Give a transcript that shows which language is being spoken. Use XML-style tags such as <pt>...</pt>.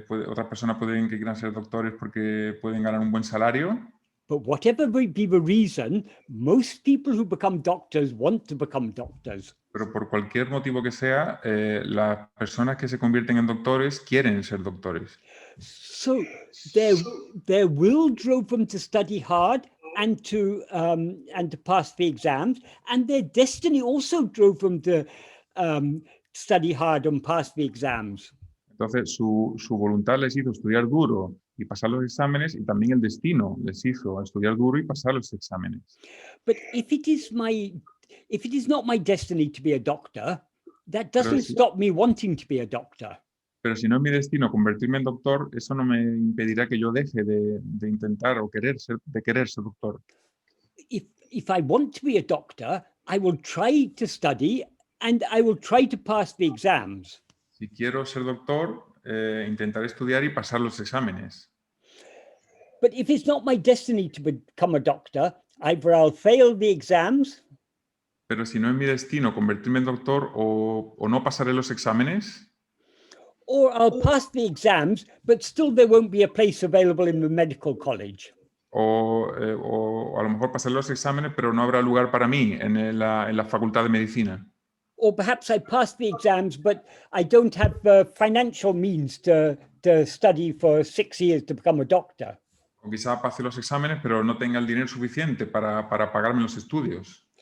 <es>Otras personas pueden que quieran ser doctores porque pueden ganar un buen salario.</es> <en>But whatever be the reason, most people who become doctors want to become doctors.</en> <es>Pero por cualquier motivo que sea, las personas que se convierten en doctores quieren ser doctores.</es> <en>So their will drove them to study hard and to pass the exams, and their destiny also drove them to study hard and pass the exams.</en> <es>Entonces su voluntad les hizo estudiar duro y pasar los exámenes, y también el destino les hizo estudiar duro y pasar los exámenes.</es> <en>But if it is not my destiny to be a doctor, that doesn't stop me wanting to be a doctor.</en> <es>Pero si no es mi destino convertirme en doctor, eso no me impedirá que yo deje de intentar o querer ser doctor.</es> <en>If I want to be a doctor, I will try to study and I will try to pass the exams.</en> <es>Si quiero ser doctor, intentaré estudiar y pasar los exámenes.</es> <en>But if it's not my destiny to become a doctor, either I'll fail the exams.</en> <es>Pero si no es mi destino convertirme en doctor o no pasaré los exámenes,</es> <en>Or I'll pass the exams, but still there won't be a place available in the medical college.</en> <es>o a lo mejor pasaré los exámenes, pero no habrá lugar para mí en la facultad de medicina.</es> <en>Or perhaps I pass the exams, but I don't have the financial means to study for 6 years to become a doctor.</en> <es>O quizá pase los exámenes, pero no tenga el dinero suficiente para pagarme los estudios.</es>